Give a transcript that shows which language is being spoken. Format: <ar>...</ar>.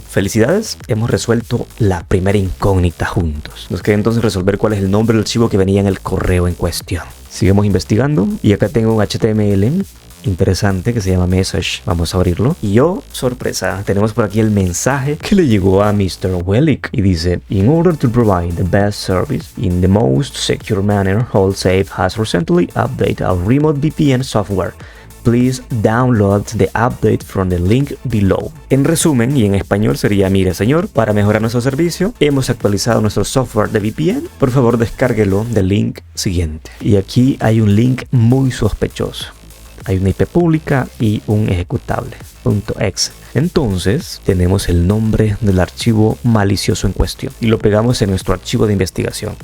<es>Felicidades, hemos resuelto la primera incógnita juntos. Nos queda entonces resolver cuál es el nombre del archivo que venía en el correo en cuestión. Seguimos investigando y acá tengo un HTML interesante que se llama message. Vamos a abrirlo y sorpresa, tenemos por aquí el mensaje que le llegó a Mr.</es> <en>Wellick</en> <es>y dice:</es> <en>In order to provide the best service in the most secure manner, AllSafe has recently updated our remote VPN software. Please download the update from the link below.</en> <es>En resumen y en español sería: mire señor, para mejorar nuestro servicio hemos actualizado nuestro software de VPN, por favor descárguelo del link siguiente. Y aquí hay un link muy sospechoso. Hay una IP pública y un ejecutable .exe. Entonces tenemos el nombre del archivo malicioso en cuestión y lo pegamos en nuestro archivo de investigación.</es>